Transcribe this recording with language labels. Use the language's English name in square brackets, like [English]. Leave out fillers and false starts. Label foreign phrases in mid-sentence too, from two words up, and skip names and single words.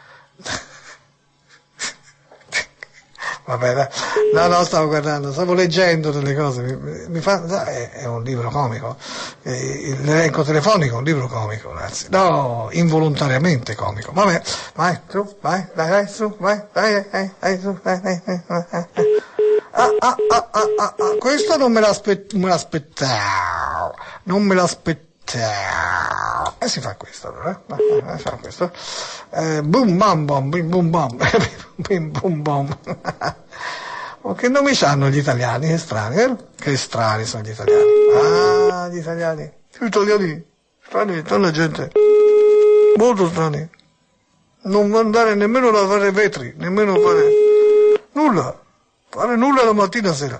[Italian] Vabbè, no, stavo leggendo delle cose, mi fa, è un libro comico, l'elenco telefonico è un libro comico, ragazzi, no, involontariamente comico, vabbè, vai, su, vai, dai, su, vai, dai, su, vai. Questo non me l'aspettavo, si fa questo allora, fa questo. Boom bam bom, bim bum bam, bim bum bom. Oh, che nomi hanno gli italiani, che strani, Che strani sono gli italiani. Gli italiani. Strani, sono gente molto strani. Non andare nemmeno a fare vetri, nemmeno fare nulla la mattina e sera.